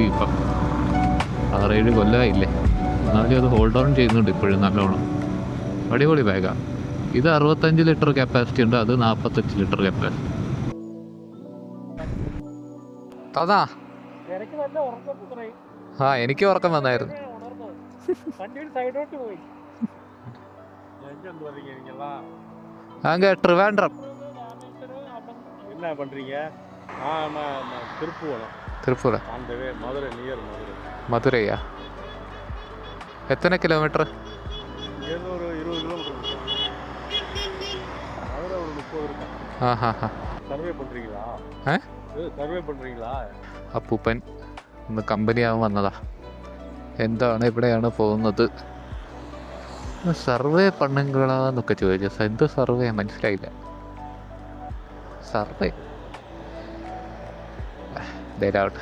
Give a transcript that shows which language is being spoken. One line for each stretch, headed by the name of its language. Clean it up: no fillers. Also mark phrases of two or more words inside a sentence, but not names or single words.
Malayalam: ഇപ്പം 6-7 കൊല്ലമായില്ലേ, എന്നാലും അത്
English: hold on
Malayalam: ചെയ്യുന്നുണ്ട് ഇപ്പോഴും നല്ലോണം. അടിപൊളി ബാഗാണ്. ഇത് 65
English: litre capacity
Malayalam: ഉണ്ട്, അത് 45
English: litre capacity.
Malayalam: അതാ ആ എനിക്ക് ഉറക്കം വന്നായിരുന്നു.
Tamil: அங்கே ட்ரிவாண்ட்ரம். என்ன பண்ணுறீங்க? திருப்பூரம். திருப்பூரம் அந்த மதுரை, நியர் மதுரை. மதுரையா? எத்தனை கிலோமீட்டர்? இங்கேருந்து ஒரு 20 கிலோமீட்டர். மதுரை ஒரு 30 இருக்கும். സർവേ பண்ணுறீங்களா? സർവേ பண்ணுறீங்களா?
Malayalam: അപ്പൂപ്പൻ ഇന്ന് കമ്പനിയാവാൻ വന്നതാ. എന്താണ് ഇവിടെയാണ് പോകുന്നത്? സർവേ പണ്ണുങ്ങളാന്നൊക്കെ ചോദിച്ചു. എന്ത് സർവേ മനസ്സിലായില്ല. സർവേ ധൈര്യമാവട്ടെ.